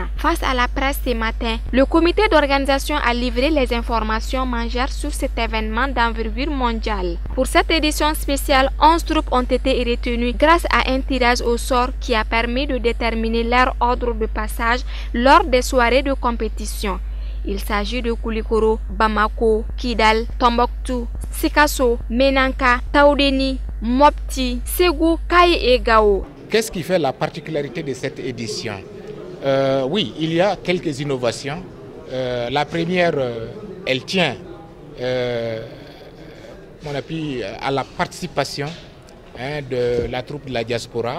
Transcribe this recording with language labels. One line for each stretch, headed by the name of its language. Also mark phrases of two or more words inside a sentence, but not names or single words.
French: Face à la presse ce matin, le comité d'organisation a livré les informations majeures sur cet événement d'envergure mondiale. Pour cette édition spéciale, 11 troupes ont été retenues grâce à un tirage au sort qui a permis de déterminer leur ordre de passage lors des soirées de compétition. Il s'agit de Koulikoro, Bamako, Kidal, Tombouctou, Sikasso, Menanka, Taoudeni, Mopti, Ségou, Kaye et Gao. Qu'est-ce qui fait la particularité de cette édition? Oui, il y a quelques innovations. La première, elle tient à la participation de la troupe de la diaspora.